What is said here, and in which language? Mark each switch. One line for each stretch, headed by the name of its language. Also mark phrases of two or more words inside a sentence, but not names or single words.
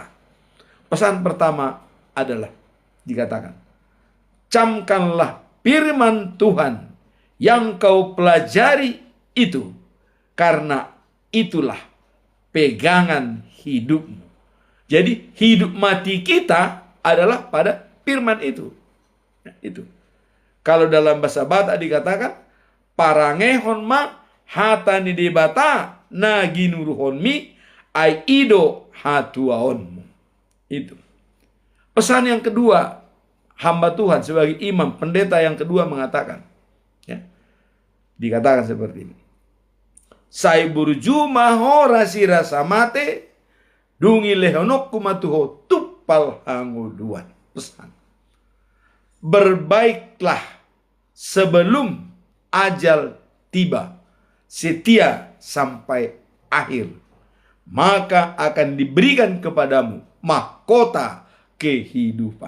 Indonesian: Pesan pertama adalah dikatakan, camkanlah firman Tuhan yang kau pelajari itu, karena itulah pegangan hidupmu. Jadi hidup mati kita adalah pada firman itu. Nah, itu. Kalau dalam bahasa Batak dikatakan,
Batak Toba: parangehon ma hatani debata naginuruhon mi ai ido hatuaonmu.
Indonesian: Itu. Pesan yang kedua, hamba Tuhan sebagai imam, pendeta yang kedua mengatakan, ya, dikatakan seperti ini.
Batak Toba: Sai burju maho rasira samate dungi lehonok kumatuho tupal hanguduan.
Indonesian: Pesan. Berbaiklah sebelum ajal tiba, setia sampai akhir, maka akan diberikan kepadamu mahkota kehidupan.